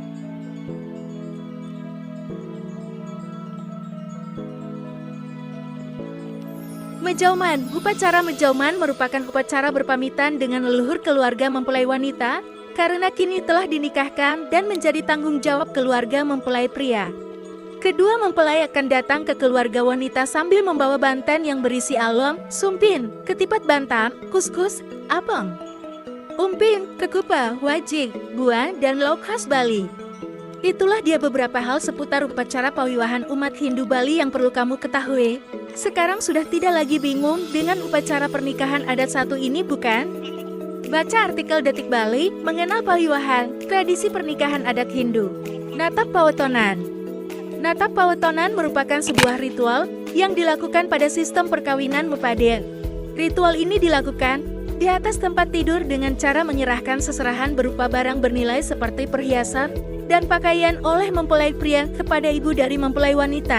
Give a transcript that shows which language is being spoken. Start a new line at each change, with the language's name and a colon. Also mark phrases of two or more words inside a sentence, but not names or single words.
Indonesian: Mejauman. Upacara mejauman merupakan upacara berpamitan dengan leluhur keluarga mempelai wanita, karena kini telah dinikahkan dan menjadi tanggung jawab keluarga mempelai pria. Kedua mempelai akan datang ke keluarga wanita sambil membawa banten yang berisi alom, sumpin, ketipat bantam, kuskus, apong, umpin, kekupa, wajik, buah, dan lauk khas Bali. Itulah dia beberapa hal seputar upacara pawiwahan umat Hindu Bali yang perlu kamu ketahui. Sekarang sudah tidak lagi bingung dengan upacara pernikahan adat satu ini, bukan? Baca artikel Detik Bali mengenal pawiwahan, tradisi pernikahan adat Hindu. Natap Pawetonan. Natap Pawetonan merupakan sebuah ritual yang dilakukan pada sistem perkawinan Mepade. Ritual ini dilakukan di atas tempat tidur dengan cara menyerahkan seserahan berupa barang bernilai seperti perhiasan dan pakaian oleh mempelai pria kepada ibu dari mempelai wanita.